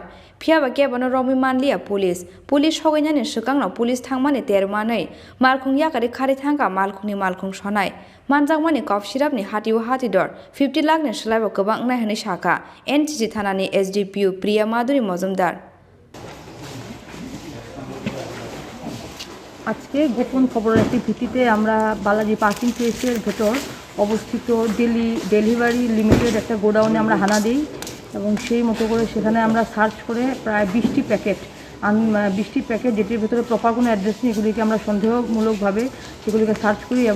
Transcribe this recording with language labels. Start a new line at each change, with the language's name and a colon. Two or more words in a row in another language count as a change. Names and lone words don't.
Kok Borok: Phiaba kebano Romi Manlia Police Hoganyani Shukangno Police Thangmani Termanei Malkhung Yakari Khari Thangka Malkhungni Malkhung Shonai Manjangmani
English: cough syrup
Kok Borok: ni Hatiwa Hatidor 50 lakh ni Shlaibo Kabang Nahani Shaka NCC Thanani SDPU Priya Maduri Mozumdar
Bangla: আজকে গোপন খবরের একটি ভিত্তিতে আমরা বালাজি
English: parking place's
Bangla: ভেতর অবস্থিত ডেলিভারি লিমিটেড একটা গোডাউনে আমরা হানা দিই এবং সেই মতো করে সেখানে আমরা সার্চ করে প্রায় 20টি প্যাকেট যেটির ভেতরে প্রপার কোনো অ্যাড্রেস নেই এগুলিকে আমরা সন্দেহমূলকভাবে সেগুলিকে সার্চ করি এবং